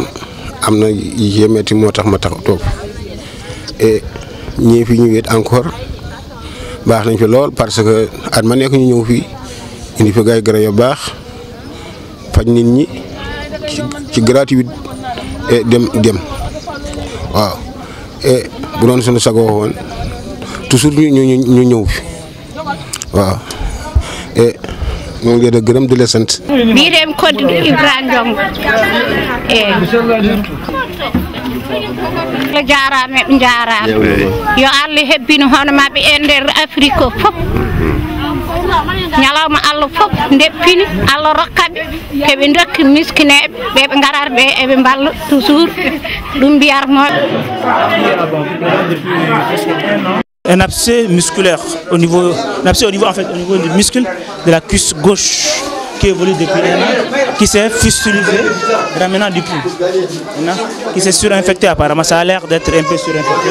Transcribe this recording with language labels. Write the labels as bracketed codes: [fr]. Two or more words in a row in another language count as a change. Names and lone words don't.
[wo] am na yémeeti moo tax ma tax toog et ñii fi ñu wéet encore baax nañ fi lool [fr] parce que [wo] at ma nekk ñu ñëw fii indi fi gay garab yu baax faj nit ñi ci gratuit et dem waaw et bu doon suñu sagoo woon toujours ñu ñëw fi waaw et ñu ngi leen di gërëm di la sant. [ff] bii dem code Ibrahima Ndong jaarame ɓe jaarama yo Allah hebbino hono mabɓe e nder Afrique fof ñalawma Allah fof deppini Allah rokkaɓe keɓe dokki miskineɓe ɓeɓe garar ɓe eɓe balla toujours ɗum mbiyatnoɓe. [fr] Un abcès musculaire au niveau en fait au niveau du muscle de la cuisse gauche qui évolue depuis un an, qui s'est fistulisé, ramenant du pouls, qui s'est surinfecté apparemment. Ça a l'air d'être un peu surinfecté.